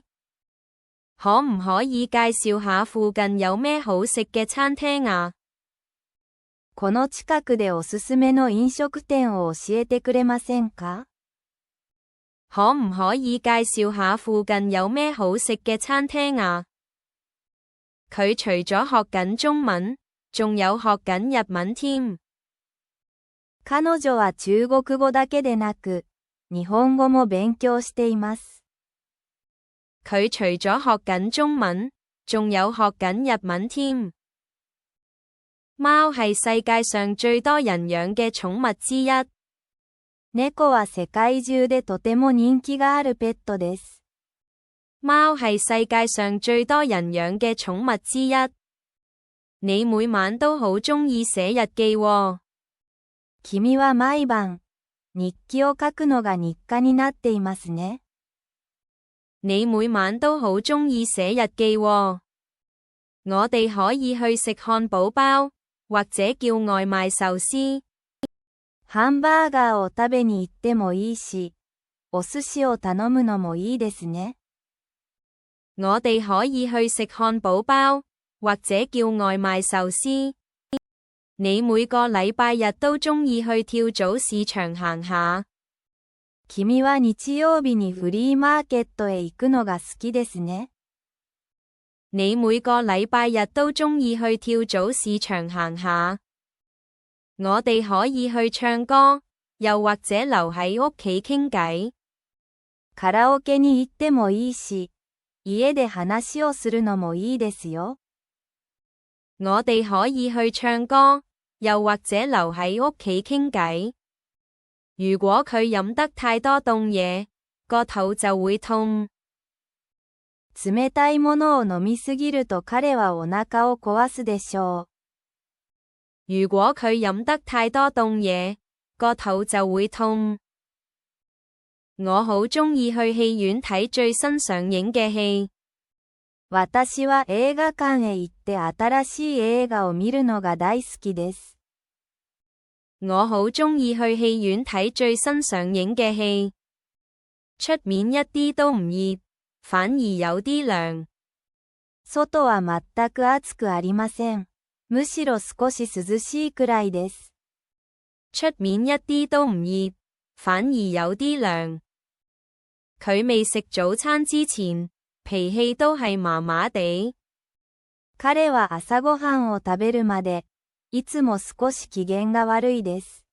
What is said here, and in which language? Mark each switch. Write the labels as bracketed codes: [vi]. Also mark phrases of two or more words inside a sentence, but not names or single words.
[yue] 可唔可以介紹下附近有咩好食嘅餐廳啊？ [ja] この近くでおすすめの飲食店を教えてくれませんか？ [yue] 可唔可以介紹下附近有咩好食嘅餐廳啊？佢除咗學緊中文，仲有學緊日文添。 [ja] 彼女は中國語だけでなく、日本語も勉強しています。 [yue] 佢除咗學緊中文，仲有學緊日文添。貓係世界上最多人養嘅寵物之一。 [ja] 猫は世界中でとても人気があるペットです。 [yue] 貓係世界上最多人養嘅寵物之一。你每晚都好鍾意寫日記喎。 [ja] 君は毎晩、日記を書くのが日課になっていますね。 [yue] 你每晚都好鍾意寫日記喎。我哋可以去食漢堡包，或者叫外賣壽司。 [ja] ハンバーガーを食べに行ってもいいし、お寿司を頼むのもいいですね。 [yue] 我哋可以去食漢堡包，或者叫外賣壽司。你每個禮拜日都鍾意去跳蚤市場行下。 [ja] 君は日曜日にフリーマーケットへ行くのが好きですね。 [yue] 你每個禮拜日都鍾意去跳蚤市場行下。我哋可以去唱歌，又或者留喺屋企傾偈。 [ja] カラオケに行ってもいいし、家で話をするのもいいですよ。 [yue] 我哋可以去唱歌，又或者留喺屋企傾偈。如果佢飲得太多凍嘢，個肚就會痛。 [ja] 冷たいものを飲みすぎると彼はお腹を壊すでしょう。 [yue] 如果佢飲得太多凍嘢，個肚就會痛。我好鍾意去戲院睇最新上映嘅戲。 [ja] 私は映画館へ行って新しい映画を見るのが大好きです。 [yue] 我好鍾意去戲院睇最新上映嘅戲。出面一啲都唔熱，反而有啲涼。 [ja] 外は全く暑くありません。むしろ少し涼しいくらいです。 [yue] 出面一啲都唔熱，反而有啲涼。佢未食早餐之前，脾氣都係麻麻地。 [ja] 彼は朝ごはんを食べるまで、いつも少し機嫌が悪いです。